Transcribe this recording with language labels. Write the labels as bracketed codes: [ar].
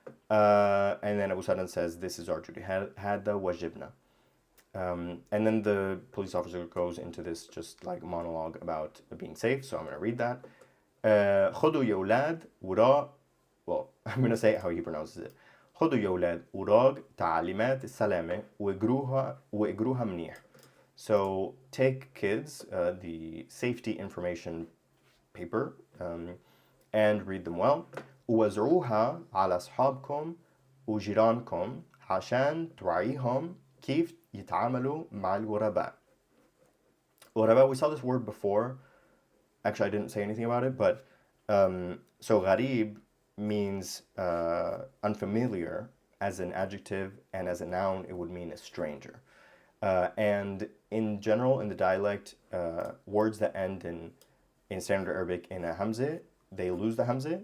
[en] And then Abu Sanad says, this is our duty, [ar] هذا واجبنا. [en] And then the police officer goes into this just like monologue about being safe, so I'm going to read that. [ar] خذوا يا أولاد وراء, [en] well, I'm going to say how he pronounces it. [ar] خذوا يا أولاد وراء تعليمات السلامة واقروها منيح. [en] So take, kids, the safety information paper, and read them well. [ar] ووزعوها على أصحابكم وجيرانكم عشان توعيهم كيف يتعاملوا مع الغرباء. [en] غرباء, we saw this word before. Actually, I didn't say anything about it, but so gharib means unfamiliar as an adjective, and as a noun, it would mean a stranger. And in general, in the dialect, words that end in standard Arabic in a hamza, they lose the hamza.